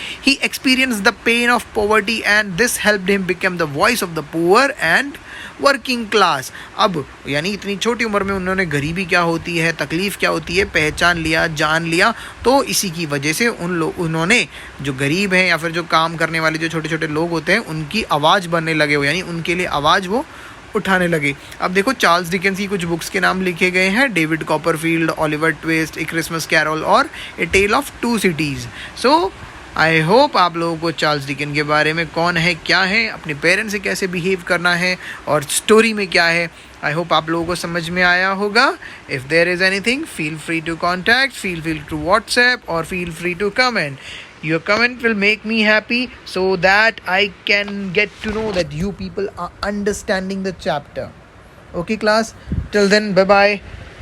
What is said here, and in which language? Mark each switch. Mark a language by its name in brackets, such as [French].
[English] He experienced the pain of poverty and this helped him become the voice of the poor and working class. [Hindi] अब यानी इतनी छोटी उम्र में उन्होंने गरीबी क्या होती है, तकलीफ़ क्या होती है, पहचान लिया, जान लिया। तो इसी की वजह से उन्होंने जो गरीब हैं या फिर जो काम करने वाले जो छोटे छोटे लोग होते हैं उनकी आवाज़ बनने लगे हो, यानी उनके लिए आवाज़ वो उठाने लगे। अब देखो चार्ल्स डिकेन्स की कुछ बुक्स के नाम लिखे गए हैं, डेविड कॉपरफील्ड, ओलिवर ट्विस्ट, ए क्रिसमस कैरोल और ए tell of to cities. [English] so I hope [Hindi] आप लोगों को चार्ल्स डिकेन के बारे में कौन है, क्या है, अपने पेरेंट्स से कैसे बिहेव करना है और स्टोरी में क्या है, आई होप आप लोगों को समझ में आया होगा। [English] If there is anything feel free to contact, feel free to WhatsApp और feel free to comment. Your comment will make me happy so that I can get to know that you people are understanding the chapter. Okay class, till then bye bye.